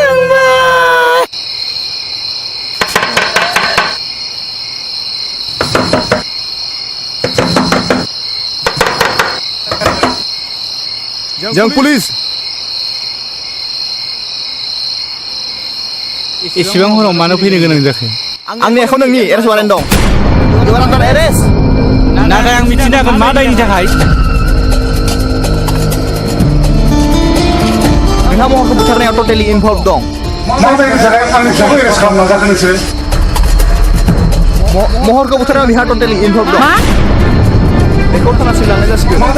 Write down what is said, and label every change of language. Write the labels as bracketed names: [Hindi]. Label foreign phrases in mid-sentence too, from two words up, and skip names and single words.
[Bodo] जों पुलिस एसेबां हराव मानो फैनो गोनां जाखो आंनि आखायाव नोंनि एरेस्ट वारेन्ट दं [English] You are under arrest [Bodo] नाथाय आं मिथिनो हागोन मा दायनि थाखाय नोंहा महरखौ बुथारनायाव [English] totally involve [Bodo] दं महरखौ बुथारनायाव बिहा [English] totally involve [Bodo] दं बेखौ थानासिम लांनाय जासिगोन